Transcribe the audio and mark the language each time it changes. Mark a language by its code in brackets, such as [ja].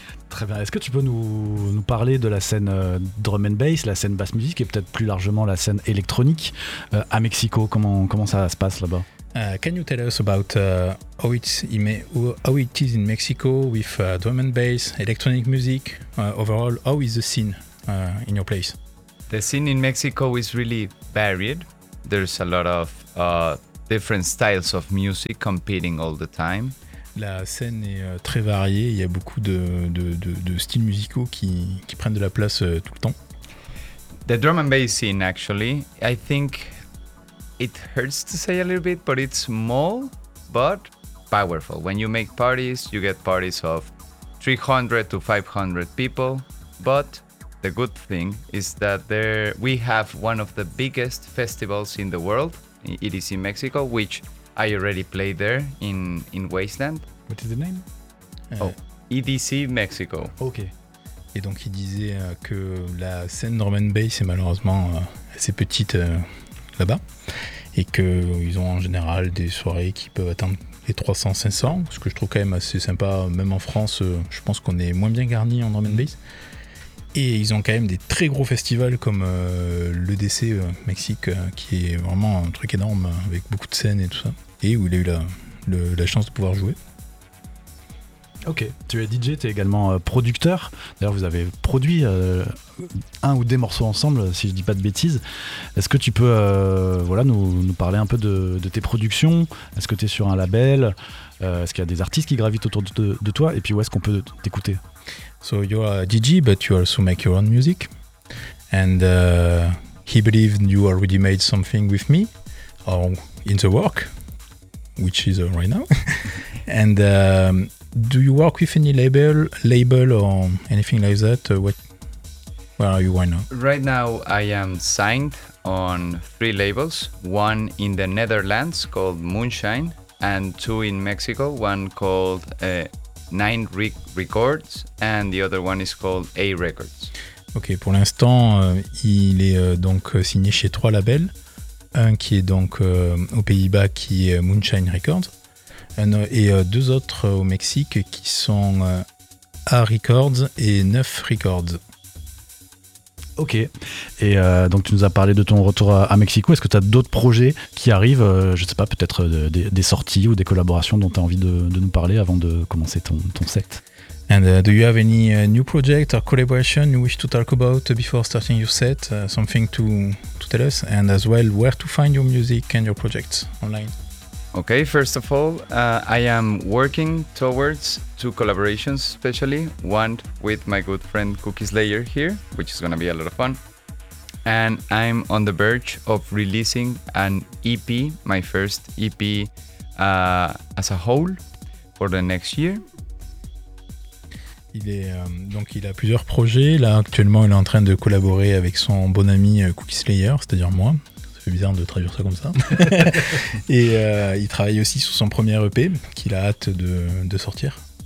[fr] Très bien. Est-ce que tu peux nous parler de la scène drum and bass, la scène bass music, et peut-être plus largement la scène électronique à Mexico? Comment ça se passe là-bas? [en] Can you tell us about how it is in Mexico with drum and bass, electronic music, overall, how is the scene in your place? The scene in Mexico is really varied. There's a lot of different styles of music competing all the time. [fr] La scène est très variée, il y a beaucoup de styles musicaux qui prennent de la place tout le temps. [en] The drum and bass scene, actually, I think it hurts to say a little bit, but it's small but powerful. When you make parties, you get parties of 300 to 500 people, but the good thing is that we have one of the biggest festivals in the world. It is in Mexico, which I already played there in Wasteland. What is the name? EDC Mexico. Ok. [fr] Et donc il disait que la scène drum and bass est malheureusement assez petite là-bas et qu'ils ont en général des soirées qui peuvent atteindre les 300-500, ce que je trouve quand même assez sympa. Même en France, je pense qu'on est moins bien garni en drum and bass. Et ils ont quand même des très gros festivals comme l'EDC Mexique, qui est vraiment un truc énorme avec beaucoup de scènes et tout ça. Et où il a eu la chance de pouvoir jouer. Ok, tu es DJ, tu es également producteur. D'ailleurs, vous avez produit un ou des morceaux ensemble, si je dis pas de bêtises. Est-ce que tu peux nous parler un peu de tes productions? Est-ce que tu es sur un label? Est-ce qu'il y a des artistes qui gravitent autour de toi? Et puis où est-ce qu'on peut t'écouter? [en] So you're a DJ, but you also make your own music. And he believed you already made something with me, or in the work, which is right now. And do you work with any label or anything like that? Where are you right now? Right now I am signed on three labels, one in the Netherlands called Moonshine, and two in Mexico, one called Nine Records and the other one is called A Records. [fr] Ok, pour l'instant, il est donc signé chez trois labels. Un qui est donc aux Pays-Bas, qui est Moonshine Records. Deux autres au Mexique qui sont A Records et Neuf Records. Ok, et donc tu nous as parlé de ton retour à Mexico. Est-ce que tu as d'autres projets qui arrivent, je ne sais pas, peut-être des sorties ou des collaborations dont tu as envie de nous parler avant de commencer ton set? [en] And do you have any new project or collaboration you wish to talk about before starting your set? Something to tell us, and as well where to find your music and your projects online? Okay, first of all, I am working towards two collaborations, especially one with my good friend Cookie Slayer here, which is gonna be a lot of fun. And I'm on the verge of releasing an EP, my first EP as a whole for the next year. [fr] Il est donc il a plusieurs projets là actuellement. Il est en train de collaborer avec son bon ami Cookie Slayer, c'est-à-dire moi. C'est bizarre de traduire ça comme ça. Et il travaille aussi sur son premier EP qu'il a hâte de sortir.